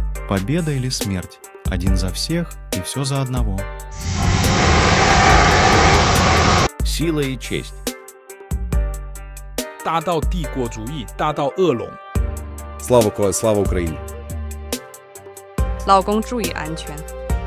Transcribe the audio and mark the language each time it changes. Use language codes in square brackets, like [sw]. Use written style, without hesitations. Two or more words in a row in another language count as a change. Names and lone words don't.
[ru] Победа или смерть? Один за всех и все за одного. Сила и честь. [zh] 大到帝国主义，大到恶龙。 [uk] Слава Україні! [zh] 老公注意安全。